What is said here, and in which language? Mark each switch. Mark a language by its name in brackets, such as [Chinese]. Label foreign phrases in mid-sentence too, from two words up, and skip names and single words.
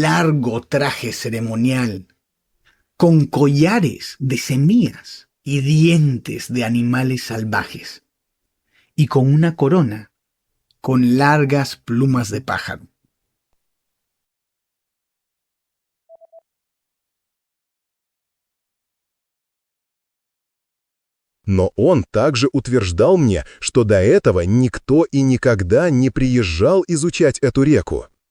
[Spanish] largo traje ceremonial, con collares de semillas y dientes de animales salvajes, y con una corona con largas plumas de pájaro. [Russian] Но он также утверждал мне, что до этого никто и никогда не приезжал изучать эту реку.